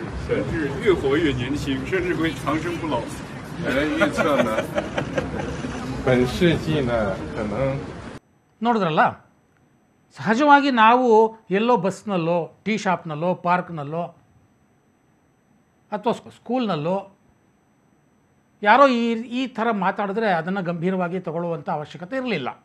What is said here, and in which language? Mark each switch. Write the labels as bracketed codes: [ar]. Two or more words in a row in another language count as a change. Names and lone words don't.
[zh] 甚至越活越年轻，甚至会长生不老。预测呢，本世纪呢可能 [kn] ನೋಡಿದ್ರಲ್ಲ, ಸಹಜವಾಗಿ ನಾವು ಎಲ್ಲೋ ಬಸ್ನಲ್ಲೋ, [en] tea shopನಲ್ಲೋ, [kn] ಪಾರ್ಕ್ನಲ್ಲೋ ಅಥವಾ ಸ್ಕೂಲ್ನಲ್ಲೋ ಯಾರೋ ಈ ಥರ ಮಾತಾಡಿದ್ರೆ ಅದನ್ನು ಗಂಭೀರವಾಗಿ ತಗೊಳ್ಳುವಂಥ ಅವಶ್ಯಕತೆ ಇರಲಿಲ್ಲ.